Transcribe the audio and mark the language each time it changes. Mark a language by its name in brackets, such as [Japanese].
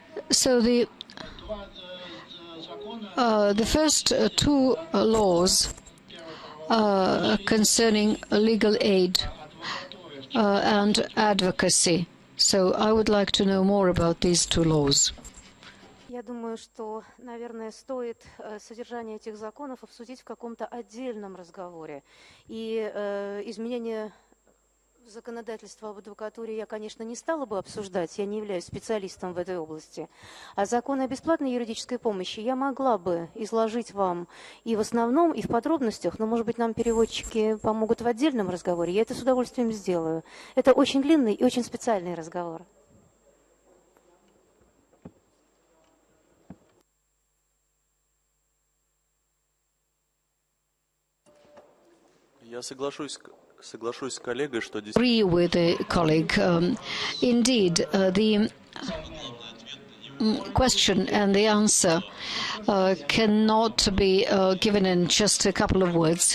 [English] So the first two laws concerning legal aid and advocacy. So I would like to know more about these two laws. [Russian] Я думаю, что, наверное, стоит содержание этих законов обсудить в каком-то отдельном разговоре. И изменения законодательства об адвокатуре я, конечно, не стала бы обсуждать, я не являюсь специалистом в этой области. А закон о бесплатной юридической помощи я могла бы изложить вам и в основном, и в подробностях, но, может быть, нам переводчики помогут в отдельном разговоре. Я это с удовольствием сделаю. Это очень длинный и очень специальный разговор. Я соглашусь с коллегой, что [English] Agree with the colleague. Indeed, the question and the answer cannot be given in just a couple of words.